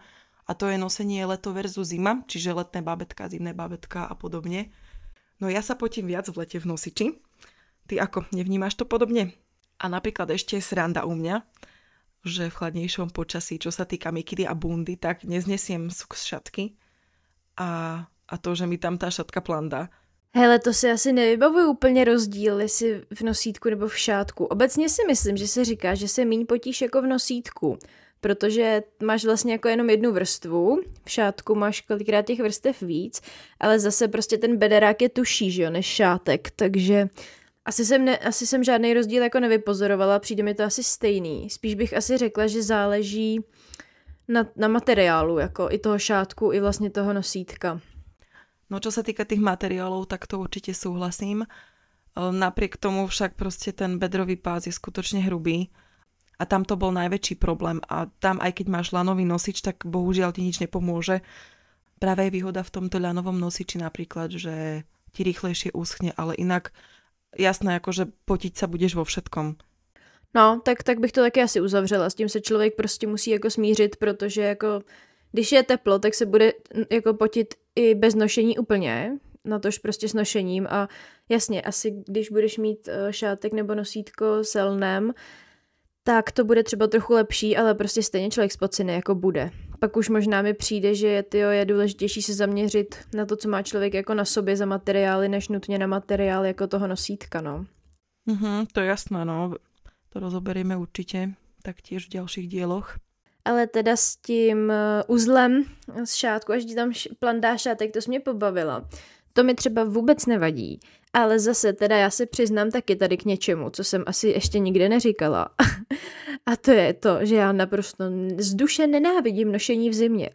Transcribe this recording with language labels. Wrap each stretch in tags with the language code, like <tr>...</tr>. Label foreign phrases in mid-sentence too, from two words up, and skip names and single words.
<sk>A to je nosenie leto versus zima, čiže letné bábätka, zimné bábätka a podobne. No ja sa potím viac v lete v nosiči. Ty ako, nevnímaš to podobne? A napríklad ešte je sranda u mňa, že v chladnejšom počasí, čo sa týka mikiny a bundy, tak neznesiem suk z šatky a to, že mi tam tá šatka plandá.</sk> <cs>Hele, to si asi nevybavuju úplně rozdíl, jestli v nosítku nebo v šátku. Obecně si myslím, že se říká, že se míň potíš jako v nosítku, protože máš vlastně jako jenom jednu vrstvu, v šátku máš kolikrát těch vrstev víc, ale zase prostě ten bederák je tuší, že jo, než šátek, takže asi jsem žádný rozdíl jako nevypozorovala, přijde mi to asi stejný. Spíš bych asi řekla, že záleží na materiálu, jako i toho šátku, i vlastně toho nosítka.</cs> <sk>No čo sa týka tých materiálov, tak to určite súhlasím. Napriek tomu však proste ten bedrový pás je skutočne hrubý a tam to bol najväčší problém a tam aj keď máš lanový nosič, tak bohužiaľ ti nič nepomôže. Práve je výhoda v tomto ľanovom nosiči napríklad, že ti rýchlejšie uschne, ale inak jasné, akože potiť sa budeš vo všetkom.</sk> <cs>No, tak bych to taky asi uzavřela. S tím se člověk prostě musí jako smířit, protože jako když je teplo, tak se bude jako potit i bez nošení úplně, natož prostě s nošením a jasně, asi když budeš mít šátek nebo nosítko s lnem, tak to bude třeba trochu lepší, ale prostě stejně člověk spocený jako bude. Pak už možná mi přijde, že je důležitější se zaměřit na to, co má člověk jako na sobě za materiály, než nutně na materiál jako toho nosítka, no. To je jasné, no.</cs> <sk>To rozoberieme určite taktiež v ďalších dieloch.</sk> <cs>Ale teda s tím uzlem z šátku, až ti tam plandá šátek, to jsi mě pobavila. To mi třeba vůbec nevadí, ale zase teda já se přiznám taky tady k něčemu, co jsem asi ještě nikde neříkala. A to je to, že já naprosto z duše nenávidím nošení v zimě.</cs>